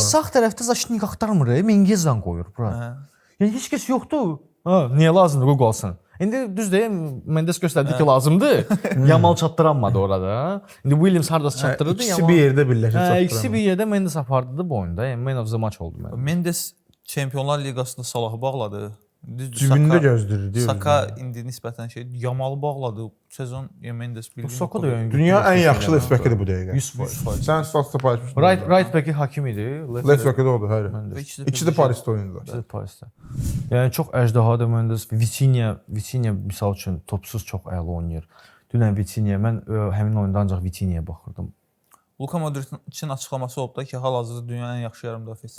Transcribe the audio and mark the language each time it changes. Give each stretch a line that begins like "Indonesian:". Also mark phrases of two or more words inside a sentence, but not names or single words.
Azerbaijani: Sağ tərəfdə Zaşnik axtarmır, Mengezan qoyur bura. Yəni heç kəs yoxdur. Niyə lazımdır qoy qalsın? İndi düz deyim, Mendes göstərdi ki, lazımdır. Yamal çatdıranmadı orada. İndi Williams hardasa çatdırırdı. İkisi bir yerdə birləşib çatdıranmadı. İkisi bir yerdə Mendes apardı bu oyunda. Yəni
English: Man of the match
Azerbaijani: oldu mənim. Mendes Çempionlar Liqasında Salahı bağladı. Cibində gözləyir. Saka indi nisbətən Yamalı bağladı. Sezon Mendes bildi. Bu Saka da yəni dünya ən yaxşı
English: left back-
Azerbaijani: idir bu dəqiqə. 100%. Sən statistika paylaşmışdın.
English: Right back-
Azerbaijani: i Hakim idi.
English: Left back-
Azerbaijani: i də odur, hər. İkisi də Parisdə oynadılar. İkisi də Parisdə. Yəni çox əjdahadır Mendes. Vitinha misal üçün topsuz çox əla oynayır. Dünən Vitinha, mən həmin oyunda ancaq Vitinha'ya baxırdım. Luka Modric'in açıqlaması oldu da ki, hal-hazırda dünyanın ən yaxşı yarım müdafiəçisi.